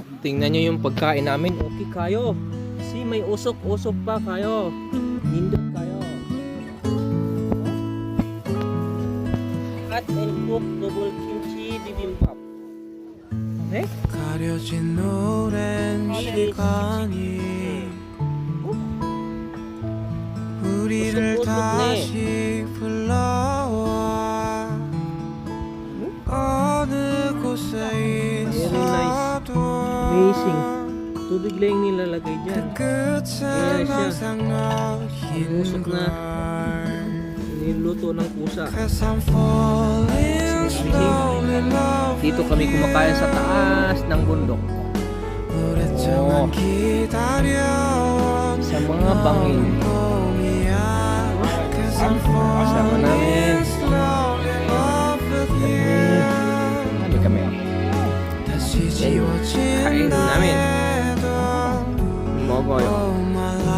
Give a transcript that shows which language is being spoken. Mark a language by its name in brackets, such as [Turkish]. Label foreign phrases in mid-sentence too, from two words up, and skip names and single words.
[Filipino] tingnan nyo yung pagkain namin. Okay kayo. Si may usok-usok pa kayo. [Cebuano] Nindot kayo. [English] Hot and cooked double kimchi bibimbap. [Filipino] Okay? [Korean] 가려진 오랜 시간이 우리를 다시 불러와 어느 곳에 있어도 [English] Amazing. [Filipino] Tubig lang yung nilalagay dyan. [Korean] 끝은 항상 너인 걸 [Filipino] Niluto ng pusa. [English] 'Cause I'm falling slowly in love [Filipino] Dito kami kumakain sa taas ng bundok. [Korean] 오랫동안 기다려온 [Filipino] Sa mga bangin. [Korean] 봄이야 [English] Cause I'm [Filipino] Kasama namin. [English] falling slowly in love with you [Filipino] Kami kami. [Korean] 다시 [Filipino] Kain namin. [Korean] 지워진다 해도 Mogoyo. [English] Oh my